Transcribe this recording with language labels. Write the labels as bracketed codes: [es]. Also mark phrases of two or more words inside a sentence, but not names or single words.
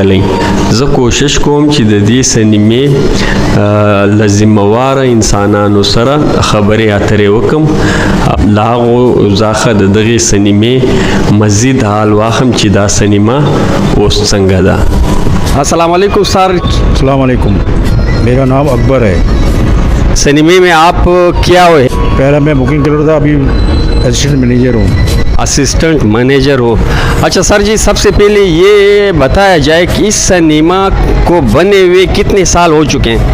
[ps] زه کوشش کوم چې د دې سینمې لزموار انسانانو سره خبرې اترې وکم لاغو زاخه د دغه سینمې مزید حال واخم چې دا سینما اوس څنګه ده. [ar] السلام علیکم سر. السلام علیکم, [ur] میرا نام اکبر ہے. سینیمے میں آپ کیا ہوئے? پہلے میں بکنگ کر رہا تھا، ابھی [en] assistant manager [ur] ہوں. [en] assistant manager हो. [ur] اچھا سر جی، سب سے پہلے یہ بتایا جائے کہ اس سینما کو بنے ہوئے کتنے سال ہو چکے ہیں?